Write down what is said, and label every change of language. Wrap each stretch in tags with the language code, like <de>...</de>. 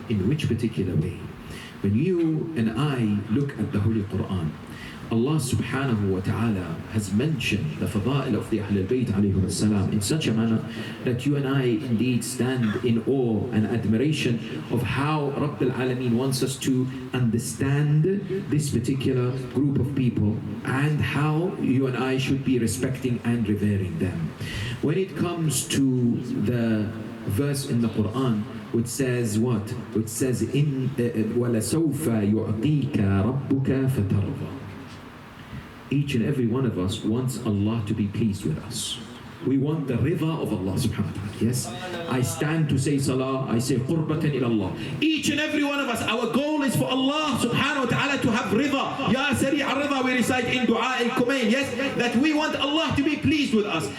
<en>In which particular way? When you and I look at the Holy Quran, Allah subhanahu wa ta'ala has mentioned the fada'il of the Ahl al-Bayt alayhim as-salam in such a manner that you and I indeed stand in awe and admiration of how Rabb al-Alameen wants us to understand this particular group of people and how you and I should be respecting and revering them. When it comes to the verse in the Quran which says what? Which says in</en> <ar>وَلَسَوْفَ يُعْطِيكَ رَبُّكَ فَتَرْضَى.</ar> <en>Each and every one of us wants Allah to be pleased with us. We want the rida of Allah subhanahu wa ta'ala. Yes, I stand to say salah, I say qurbatan ila Allah. Each and every one of us, our goal is for Allah subhanahu wa ta'ala to have rida. Ya sari' al-rida, we recite in dua al-kumayn. Yes, that we want Allah to be pleased with us.</en>